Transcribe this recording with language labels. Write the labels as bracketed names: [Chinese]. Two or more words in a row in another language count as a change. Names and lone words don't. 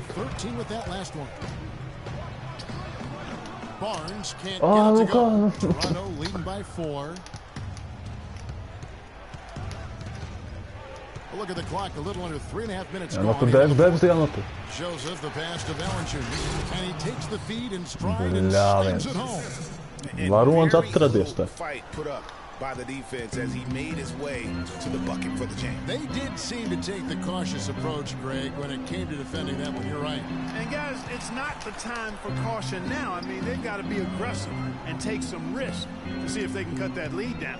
[English] 13 with that last one. Barnes can't get it to go. Toronto leading by 4. Look at the clock, a little under 3.5 minutes gone. Joseph, the pass to Valanciunas, and he takes the feed in stride and slams it home. [Latvian] Varons atradies te. [English] Fight put up by the defense as he made his way to the bucket for the jam. They did seem to take the cautious approach, Greg, when it came to defending that one. You're right. And guys, it's not the time for caution now. I mean, they've got to be aggressive and take some risk to see if they can cut that lead down.